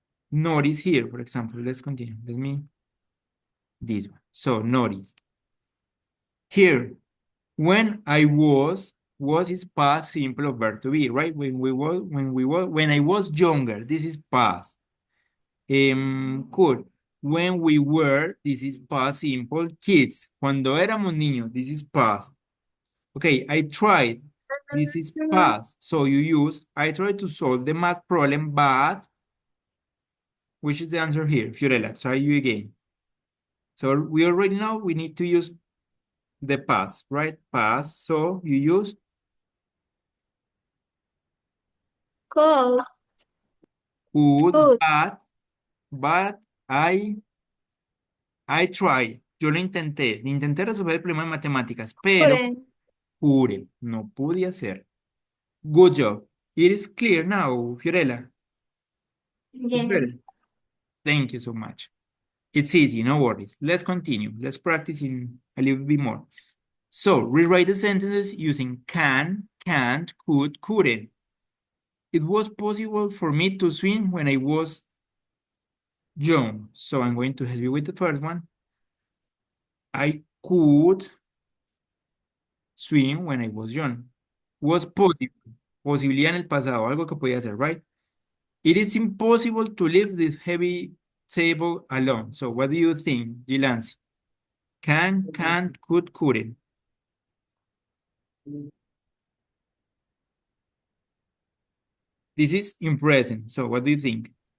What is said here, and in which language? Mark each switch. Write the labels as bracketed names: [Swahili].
[English] Notice here, for example, let's continue. Let me, this one. So notice. Here, when I was is past simple of verb to be, right? When I was younger, this is past. Cool. When we were, this is past simple, kids. [Spanish] Cuando éramos niños, [English] this is past. Okay, I tried. This is past. So you use, I tried to solve the math problem, but, which is the answer here? Fiorella, try you again. So we already know we need to use the past, right? Past. So you use Cold. could, Could. but I tried. [Spanish] Yo lo intenté. Intenté resolver el problema de matemáticas, pero [English] Couldn't. [Spanish] pude. No pude hacer. [English] Good job. It is clear now, Fiorella. It's Yeah. better. Thank you so much. It's easy, no worries. Let's continue. Let's practice in a little bit more. So rewrite the sentences using can, can't, could, couldn't. It was possible for me to swim when I was young. So I'm going to help you with the first one. I could swim when I was young. Was possible. [Spanish] Posibilidad en el pasado, algo que podía hacer, right? [English] It is impossible to lift this heavy table alone. So what do you think, Gilansi? Can, can't, could, couldn't. This is in present. So what do you think?